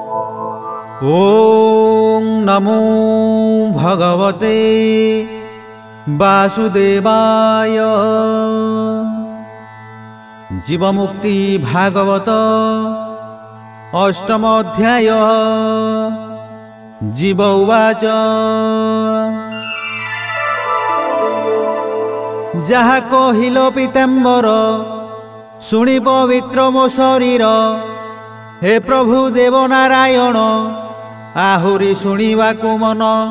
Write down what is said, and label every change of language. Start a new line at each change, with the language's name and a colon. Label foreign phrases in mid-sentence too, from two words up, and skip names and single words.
Sanskrit: ओं नमो भगवते वासुदेवाय।
Odia: ଜୀବମୁକ୍ତି ଭାଗବତ ଅଷ୍ଟମ ଅଧ୍ୟାୟ।
Sanskrit: जीव उवाच
Odia: ଯାହା କହିଲ ପୀତାମ୍ବର ଶୁଣି ପବିତ୍ର ମୋ ଶରୀର। ହେ ପ୍ରଭୁ ଦେବନାରାୟଣ ଆହୁରି ଶୁଣିବାକୁ ମନ।